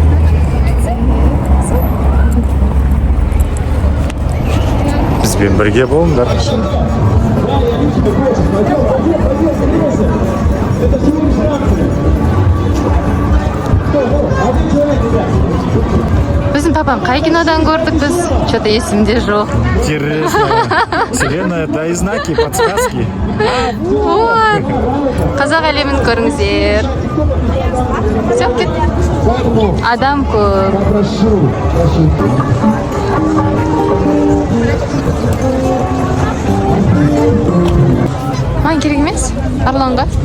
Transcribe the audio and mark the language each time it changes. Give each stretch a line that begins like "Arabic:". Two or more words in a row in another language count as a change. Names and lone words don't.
Kazakh: Бізбен бірге болыңдар. Біздің папам қай кинодан көрдік біз? Что-то есімде жоқ.
Russian: Интересно. Вселенная, дай знаки, подсказки. Вот.
Kazakh: Қазақ әлемін көріңіздер. Все, кет. Адам көп. Маған керек емес? Арланға.